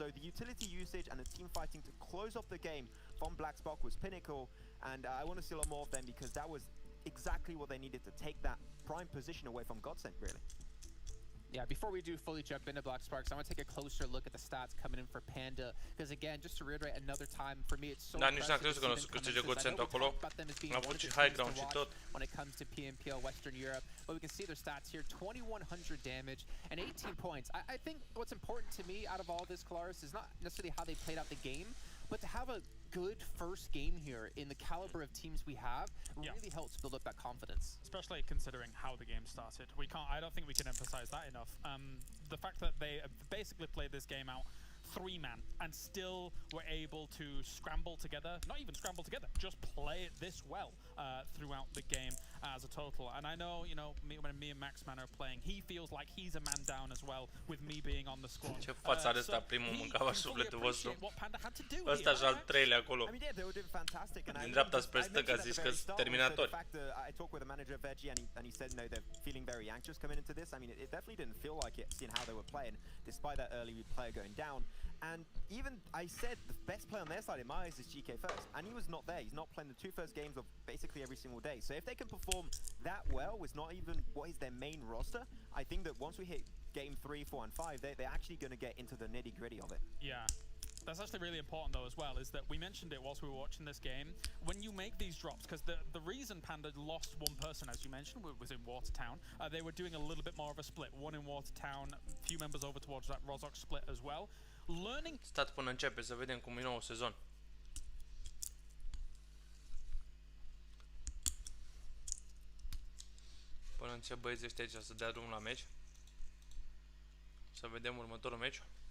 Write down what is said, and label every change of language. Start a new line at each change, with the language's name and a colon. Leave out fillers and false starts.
English: So the utility usage and the team fighting to close off the game from Black Spark was pinnacle, and I want to see a lot more of them because that was exactly what they needed to take that prime position away from Godsent, really. Yeah, before we do fully jump into Black Sparks, I want to take a closer look at the stats coming in for Panda, because again, just to reiterate another time, for me it's so
Romanian: nici n-am crezut că nu o să câștige Godsent acolo. Am avut și high ground și tot.
English: When it comes to PMPL Western Europe, but we can see their stats here, 2100 damage and 18 points. I think what's important to me out of all this, Kalaris, is not necessarily how they played out the game, but to have a good first game here in the caliber of teams we have really helps build up that confidence. Especially considering how the game started. I don't think we can emphasize that enough. The fact that they basically played this game out 3-man and still were able to scramble together, not even scramble together, just play it this well throughout the game as a total. And I know, you know, when me and Maxman are playing, he feels like he's a man down as well with me being on the squad.
Romanian: Ce față are ăsta, primul mâncava sufletul vostru.
English: What Panda had to do
Romanian: Ăsta și al treilea acolo.
English: I mean, yeah, they were doing fantastic. And
Romanian: Din dreapta spre stânga, zici că sunt terminatori.
English: The fact that I talked with the manager of Veggie and he said, no, they're feeling very anxious coming into this. I mean, it definitely didn't feel like it, seeing how they were playing, despite that early player going down. And even I said the best player on their side in my eyes is GK first, and he was not there. He's not playing the 2 first games of basically every single day. So if they can perform that well with not even what is their main roster, I think that once we hit game 3, 4, and 5, they're actually going to get into the nitty gritty of it. Yeah. That's actually really important though as well, is that we mentioned it whilst we were watching this game. When you make these drops, because the reason Panda lost one person, as you mentioned, was in Watertown, they were doing a little bit more of a split. One in Watertown, a few members over towards that Rozok split as well. Learning...
Romanian: Stat până începe să vedem cum e nou sezon. Până încep băieții ăștia aici să dea drumul la meci. Să vedem următorul meci.